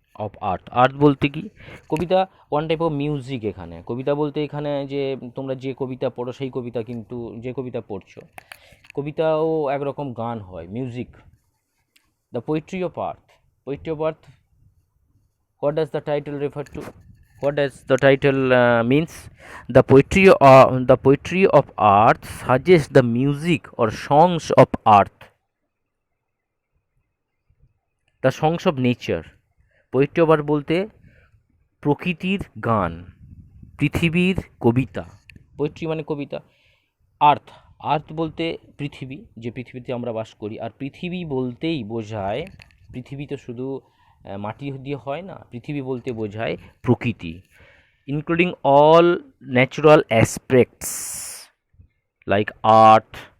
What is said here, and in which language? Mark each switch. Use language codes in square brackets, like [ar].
[bn] Of art, art বলতে কি? কবিতা [en] One type of music. [bn] এখানে কবিতা বলতে এখানে যে তোমরা যে কবিতা পড়ো সেই কবিতা, কিন্তু যে কবিতা পড়ছো, কবিতাও একরকম গান হয়, music. [en] The poetry of art, poetry of art, what does the title refer to? What does the title means? The poetry of art suggests the music or songs of earth, the songs of nature. [bn] Poetry of art বলতে প্রকৃতির গান, পৃথিবীর কবিতা। Poetry মানে কবিতা। আর্থ, আর্থ বলতে পৃথিবী, যে পৃথিবীতে আমরা বাস করি। আর পৃথিবী বলতেই বোঝায়, পৃথিবী তো শুধু মাটি দিয়ে হয় না, পৃথিবী বলতে বোঝায় প্রকৃতি, [en] Including all natural aspects like earth.